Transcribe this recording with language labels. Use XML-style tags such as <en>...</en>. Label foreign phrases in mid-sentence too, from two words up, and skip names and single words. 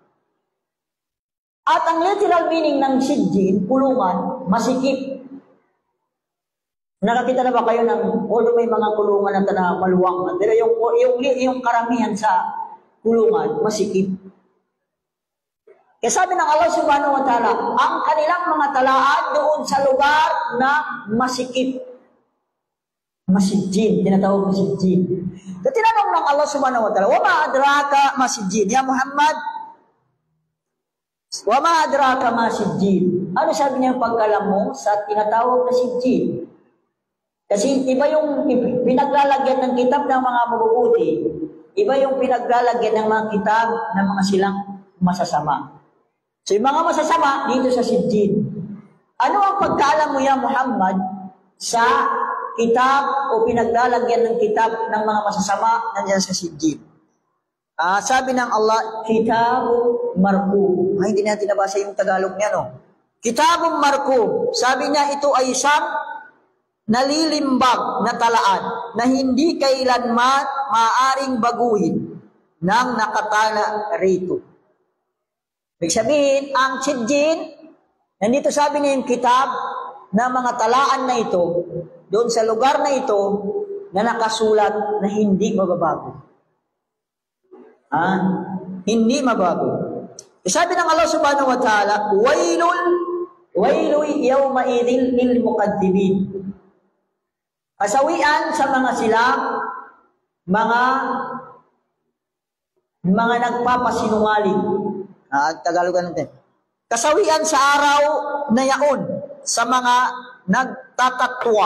<tl>At ang</tl> <en>literal meaning</en> <tl>ng sijin, kulungan, masikip. Nakakita na ba kayo ng, although may mga kulungan na maluwang, pero yung karamihan sa kulungan, masikip. Kaya sabi ng Allah</tl> <ar>سبحانه وتعالى,</ar> <tl>ang kanilang mga talaan doon sa lugar na masikip. Masijin, tinatawag masijin. Kaya tinanong ng Allah</tl> <ar>سبحانه وتعالى، وما أدراك ما سجين. يا محمد، وما أدراك ما سجين.</ar> <tl>Ano sabi niya yung pagkalam mo sa tinatawag na sijin? Kasi iba yung pinaglalagyan ng kitab ng mga mabubuti, iba yung pinaglalagyan ng mga kitab ng mga silang masasama. So yung mga masasama dito sa sijin. Ano ang pagkaalam mo ya Muhammad sa kitab o pinaglalagyan ng kitab ng mga masasama nandiyan sa sijin? Sabi ng Allah,</tl> <ar>كتاب مرقوم.</ar> <tl>Hindi natin nabasa yung Tagalog niya, no?</tl> <ar>كتاب مرقوم.</ar> <tl>Sabi niya, ito ay isang nalilimbag na talaan na hindi kailanman maaring baguhin ng nakatala rito. Ibig sabihin, ang sijin, nandito sabi niya yung kitab na mga talaan na ito, doon sa lugar na ito, na nakasulat na hindi mababago. Hindi mabago. Sabi ng Allah</tl> <ar>سبحانه وتعالى، ويل يومئذ للمكذبين.</ar> <tl>Kasawian sa mga sila, mga nagpapasinungaling. Tagalogan natin. Kasawian sa araw na yaon sa mga nagtatatwa.</tl>